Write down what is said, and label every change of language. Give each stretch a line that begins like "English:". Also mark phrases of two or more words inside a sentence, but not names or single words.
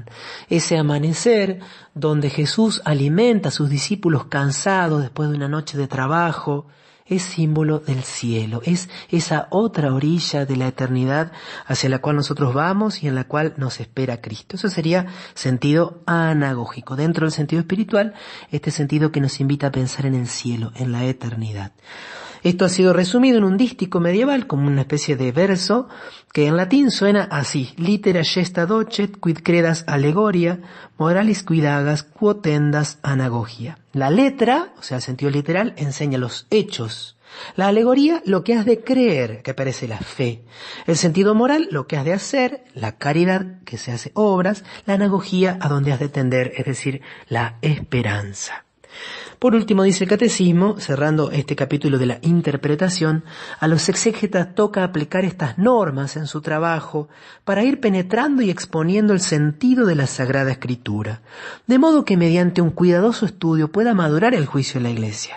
Spanish: Ese amanecer donde Jesús alimenta a sus discípulos cansados después de una noche de trabajo, es símbolo del cielo, es esa otra orilla de la eternidad hacia la cual nosotros vamos y en la cual nos espera Cristo. Eso sería sentido anagógico. Dentro del sentido espiritual, este sentido que nos invita a pensar en el cielo, en la eternidad. Esto ha sido resumido en un dístico medieval como una especie de verso que en latín suena así:
Latin: litera gesta docet quid credas allegoria, moralis quid agas quotendas anagogia.
Spanish: La letra, o sea el sentido literal, enseña los hechos. La alegoría, lo que has de creer, que parece la fe. El sentido moral, lo que has de hacer, la caridad, que se hace obras. La anagogía, a donde has de tender, es decir, la esperanza. Por último, dice el Catecismo, cerrando este capítulo de la interpretación, a los exégetas toca aplicar estas normas en su trabajo para ir penetrando y exponiendo el sentido de la Sagrada Escritura, de modo que mediante un cuidadoso estudio pueda madurar el juicio de la Iglesia.